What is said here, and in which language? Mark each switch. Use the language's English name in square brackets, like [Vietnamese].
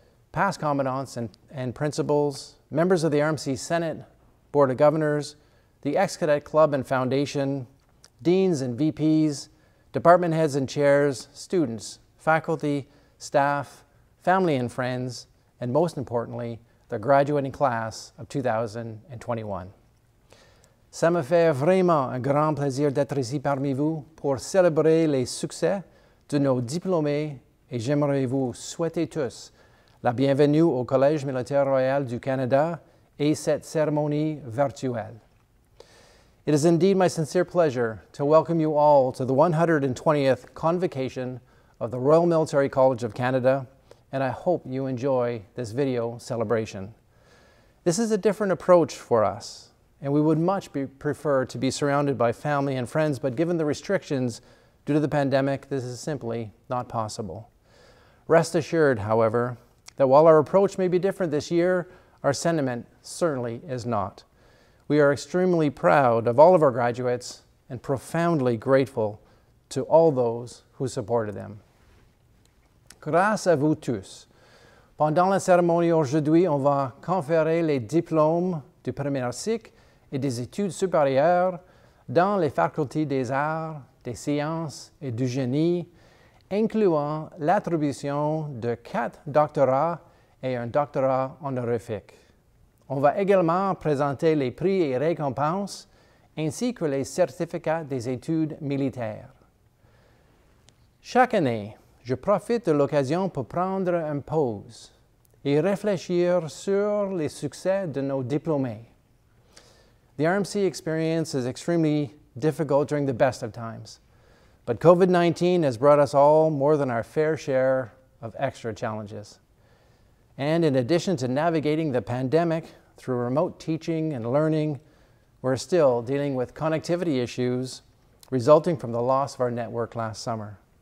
[English] past commandants and principals, members of the RMC Senate, Board of Governors, the Ex-Cadet Club and Foundation, deans and VPs, department heads and chairs, students, faculty, staff, family and friends, and most importantly, the graduating class of 2021. [French] Ça me fait vraiment un grand plaisir d'être ici parmi vous pour célébrer les succès de nos diplômés, et j'aimerais vous souhaiter tous la bienvenue au Collège Militaire Royal du Canada et cette cérémonie virtuelle. [English] It is indeed my sincere pleasure to welcome you all to the 120th Convocation of the Royal Military College of Canada, and I hope you enjoy this video celebration. This is a different approach for us, and we would much prefer to be surrounded by family and friends, but given the restrictions due to the pandemic, this is simply not possible. Rest assured, however, that while our approach may be different this year, our sentiment certainly is not. We are extremely proud of all of our graduates and profoundly grateful to all those who supported them. [French] Grâce à vous tous, pendant la cérémonie aujourd'hui, on va conférer les diplômes du premier cycle et des études supérieures dans les facultés des arts, des sciences et du génie, incluant l'attribution de 4 doctorats et un doctorat honorifique. On va également présenter les prix et récompenses ainsi que les certificats des études militaires. Chaque année, je profite de l'occasion pour prendre une pause et réfléchir sur les succès de nos diplômés. [English] The RMC experience is extremely difficult during the best of times, but COVID-19 has brought us all more than our fair share of extra challenges. And in addition to navigating the pandemic through remote teaching and learning, we're still dealing with connectivity issues resulting from the loss of our network last summer.